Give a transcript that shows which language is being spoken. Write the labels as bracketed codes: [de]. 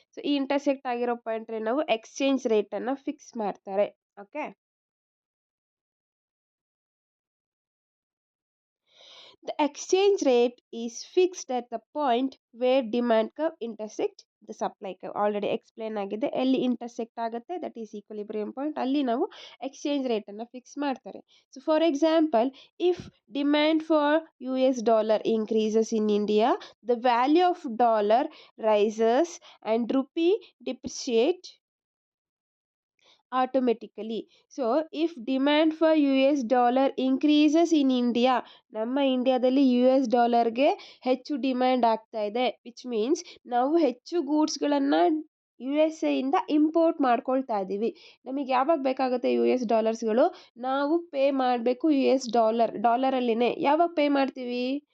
[kn] So ಈ intersect ಆಗಿರೋ ಪಾಯಿಂಟಲ್ಲಿ ನಾವು ಎಕ್ಸ್ಚೇಂಜ್ ರೇಟನ್ನು ಫಿಕ್ಸ್ ಮಾಡ್ತಾರೆ. [en] Okay, the exchange rate is fixed at the point where demand curve intersect the supply curve. [kn] Already explain ಆಗಿದೆ. ಎಲ್ಲಿ intersect ಆಗುತ್ತೆ that is equilibrium point, ಅಲ್ಲಿ ನಾವು ಎಕ್ಸ್ಚೇಂಜ್ ರೇಟನ್ನು ಫಿಕ್ಸ್ ಮಾಡ್ತಾರೆ. [en] So for example, if demand for US$ increases in India, the value of dollar rises and rupee depreciate automatically. So if demand for US$ increases in India, [kn] ನಮ್ಮ ಇಂಡಿಯಾದಲ್ಲಿ US$ಗೆ ಹೆಚ್ಚು demand ಆಗ್ತಾ ಇದೆ, which means ನಾವು ಹೆಚ್ಚು ಗೂಡ್ಸ್ಗಳನ್ನು USA ಇಂದ import ಮಾಡ್ಕೊಳ್ತಾ ಇದ್ದೀವಿ. ನಮಗೆ ಯಾವಾಗ ಬೇಕಾಗುತ್ತೆ US$ಗಳು, ನಾವು ಪೇ ಮಾಡಬೇಕು ಡಾಲರಲ್ಲಿನೇ. ಯಾವಾಗ ಪೇ ಮಾಡ್ತೀವಿ?